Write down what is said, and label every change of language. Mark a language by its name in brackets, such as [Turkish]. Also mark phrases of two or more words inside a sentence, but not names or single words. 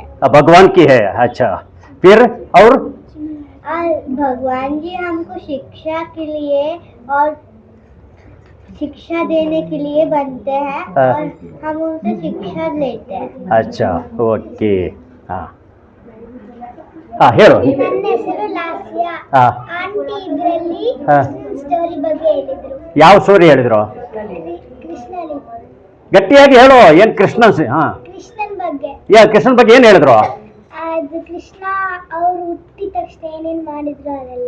[Hindi] भगवान की है? अच्छा, फिर और भगवान जी हमको शिक्षा के लिए और शिक्षा देने के लिए बनते हैं। हाँ। और हम उनसे शिक्षा लेते हैं। अच्छा, ओके. हाँ हाँ, हेरो. [Kannada] ನನ್ನ ಹೆಸರು ಲಾಸ್ಯ. [Hindi] हाँ. [Kannada] ಆಂಟಿ ಆಂಟಿ ಇದರಲ್ಲಿ ಹಾ. ಸ್ಟೋರಿ ಬಗ್ಗೆ ಹೇಳಿದ್ರು. ಯಾವ ಸ್ಟೋರಿ ಹೇಳಿದ್ರು? ಕೃಷ್ಣಲಿ ಗಟ್ಟಿಯಾಗಿ ಹೇಳು. ಏನ್ ಕೃಷ್ಣನ್ ಹಾ ಕೃಷ್ಣನ್ ಬಗ್ಗೆ. ಕೃಷ್ಣನ್ ಬಗ್ಗೆ ಏನ್ ಹೇಳಿದ್ರು? ಅದು ಕೃಷ್ಣ ಅವ್ರು ಹುಟ್ಟಿದ ತಕ್ಷಣ ಏನೇನ್ ಮಾಡಿದ್ರು ಅದೆಲ್ಲ.